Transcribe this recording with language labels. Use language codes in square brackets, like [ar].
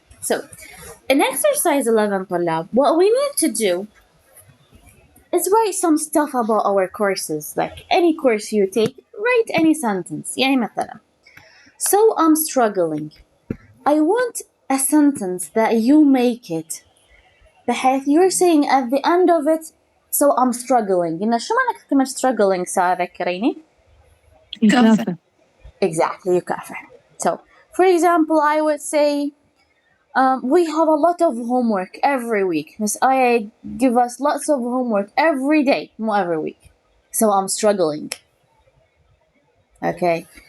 [en] So, in exercise 11, طلاب, what we need to do is write some stuff about our courses. Like any course you take, write any sentence. [ar] يعني مثلا, [en] so I'm struggling. I want a sentence that you make it بحيث you're saying at the end of it, so I'm struggling. [ar] قلنا شو معنى كلمة struggling سارة ذكريني؟ يكافح. [en] Exactly, يكافح. So, for example, I would say, we have a lot of homework every week. Miss Aya give us lots of homework every day, not every week. So I'm struggling. Okay.